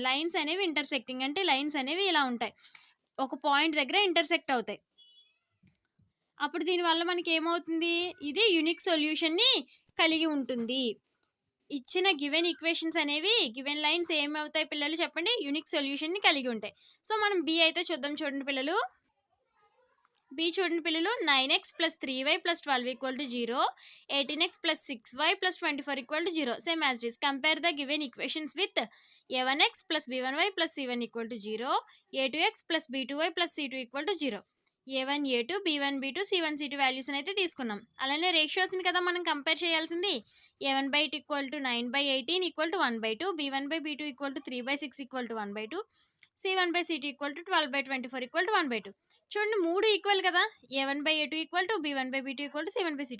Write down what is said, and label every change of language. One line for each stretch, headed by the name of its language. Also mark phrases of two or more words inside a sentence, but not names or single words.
Telugu: లైన్స్ అనేవి ఇంటర్సెక్టింగ్ అంటే లైన్స్ అనేవి ఇలా ఉంటాయి, ఒక పాయింట్ దగ్గర ఇంటర్సెక్ట్ అవుతాయి. అప్పుడు దీనివల్ల మనకి ఏమవుతుంది, ఇది
English: unique solution
Telugu: కలిగి ఉంటుంది. ఇచ్చిన
English: given equations
Telugu: అనేవి,
English: given lines
Telugu: ఏమవుతాయి పిల్లలు చెప్పండి?
English: unique solution
Telugu: కలిగి ఉంటాయి. సో మనం బి అయితే చూడండి పిల్లలు. 9x + 3y + 12 = 0, 18x + 6y + 24 = 0.
English: Same as it is. Compare the given equations with a1x + b1y + c1 = 0, a2x + b2y + c2 = 0. a1, a2,
Telugu: b1, b2, c1, c2 వాల్యూస్ అయితే తీసుకున్నాం. అలానే రేషియోస్ని కదా మనం కంపేర్ చేయాల్సింది. a1/8 = 9/18 = 1/2, b1/b2 = 3/6 = 1/2, c1/c2 = 12/24 = 1/2. చూడండి, 3 ఈక్వల్ కదా. a1/a2 = b1/b2 = c1/c2.